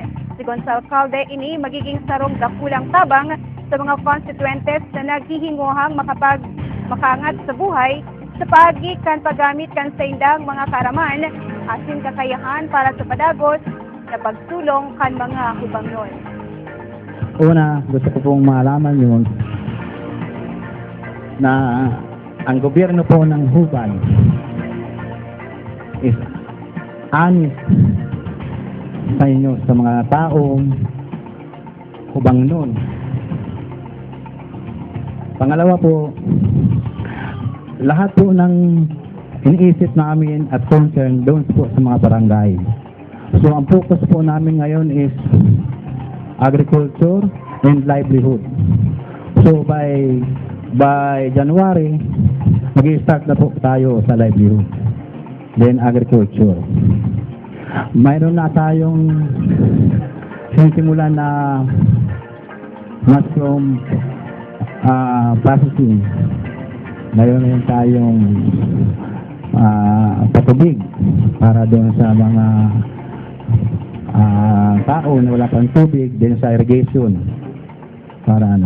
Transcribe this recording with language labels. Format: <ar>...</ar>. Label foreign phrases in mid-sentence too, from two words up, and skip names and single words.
<bik>Sigon sa Alcalde, ini magiging sarong dakulang tabang sa mga constituentes na naghihinguhang makaangat sa buhay sa paagi kan paggamit kan sa indang mga karaman, asin kakayahan para sa padagos na pagsulong kan mga hubangnon.</bik> <tl>Una, gusto ko pong malaman yun na ang gobyerno po ng Huban</tl> <en>is honest</en> <tl>sa inyo, sa mga taong hubangnon. Pangalawa po, lahat po ng iniisip namin at concern doon po sa mga barangay. So ang focus po namin ngayon is</tl> <en>agriculture and livelihood. So by January,</en> <tl>mag-i-start na po tayo sa livelihood.</tl> <en>Then agriculture.</en> <tl>Mayroon na tayong sinisimulan na</tl> <en>mushroom processing.</en> <tl>Mayroon na tayong patubig para doon sa mga tao na wala pang tubig, din sa irrigation para ano.</tl>